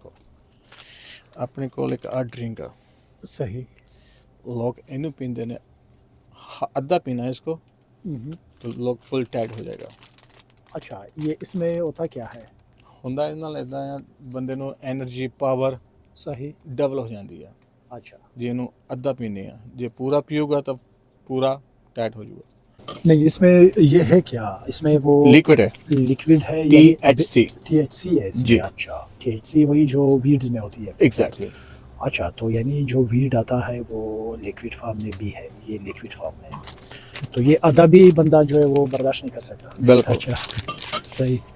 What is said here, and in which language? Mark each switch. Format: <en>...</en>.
<hi>देखो अपने को एक आ ड्रिंक है, सही। लोग इन्हें पीते ने, अद्धा पीना है इसको तो लोग फुल टाइट हो जाएगा। अच्छा, ये इसमें होता क्या है?</hi> <pa>ਹੁੰਦਾ ਇਹਦੇ ਨਾਲ ਇਦਾਂ ਆ, ਬੰਦੇ ਨੂੰ એનર્ਜੀ ਪਾਵਰ</pa> <hi>सही।</hi> <pa>ਡਬਲ ਹੋ ਜਾਂਦੀ ਆ</pa> <hi>अच्छा,</hi> <pa>ਜੇ ਇਹਨੂੰ ਅੱਧਾ ਪੀਨੇ ਆ। ਜੇ ਪੂਰਾ ਪੀਊਗਾ ਤਾਂ ਪੂਰਾ</pa> <hi>टाइट हो जाएगा। नहीं इसमें ये है क्या? इसमें वो लिक्विड है, लिक्विड है, THC। THC है इसमें। जी। अच्छा, THC वही जो वीड्स में होती है। एग्जैक्टली। अच्छा, तो यानी जो वीड आता है वो लिक्विड फॉर्म में भी है, ये लिक्विड फॉर्म में है, तो ये आधा भी बंदा जो है वो बर्दाश्त नहीं कर सकता। बिल्कुल। अच्छा, सही।</hi>